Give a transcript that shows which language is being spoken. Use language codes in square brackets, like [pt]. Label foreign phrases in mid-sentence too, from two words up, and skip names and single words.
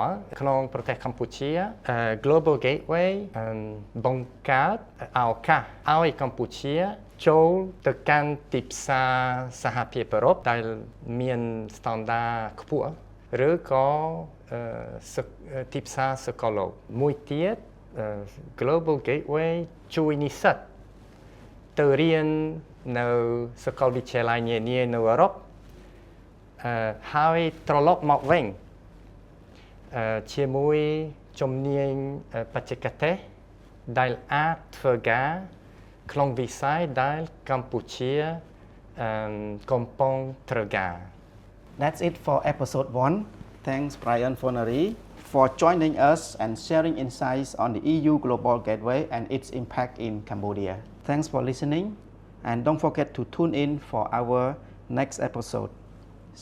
[km] ណ៍ក្នុងប្រទេសកម្ពុជា Global Gateway បង្កើតឱកាសឲ្យកម្ពុជាចូលទៅកាន់ទីផ្សារសហភាពអឺរ៉ុបដែលមានស្តង់ដារខ្ពស់ឬក៏ទីផ្សារសកលលោកមួយទៀត Global Gateway ជួយនិស្សិតទៅរៀននៅសាកលវិទ្យាល័យនានានៅអឺរ៉ុបហើយត្រឡប់មកវិញ ជាមួយជំនាញបច្ចេកទេសដែលអាចធ្វើការក្នុងវិស័យដែលកម្ពុជាកំពុងត្រូវការ [en] That's it for episode 1. Thanks Brian Fornery for joining us and sharing insights on the EU Global Gateway and its impact in Cambodia. Thanks for listening and don't forget to tune in for our next episode.